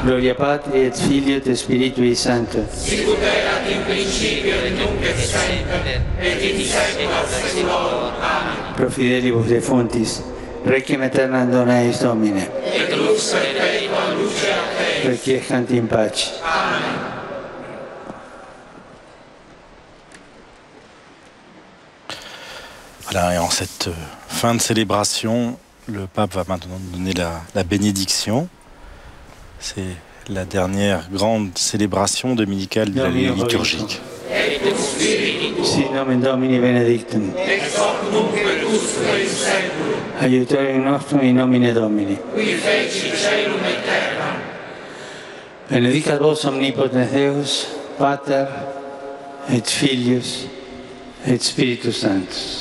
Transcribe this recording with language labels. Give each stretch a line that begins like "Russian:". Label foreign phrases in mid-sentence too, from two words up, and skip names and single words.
Latin: Gloria Patri et Filio et Spiritui Sancto. Sicut erat in principio et nunc et semper, et in saecula saeculorum. Amen. Pro fidelibus defuntis, requiem aeternam dona eis Domine. Et lux perpetua luce a te. Requiescant in pace. Amen.
French: Voilà, et en cette fin de célébration, le pape va maintenant donner la bénédiction. C'est la dernière grande célébration dominicale de l'année liturgique.
Latin: Sit nomen Domini benedictum. Ex hoc nunc et usque in seculum. Aiutorium nostrum in nomine Domini. Qui feci caelum et terram. Benedicat vos omnipotens Deus, Pater et Filius et Spiritus Sanctus.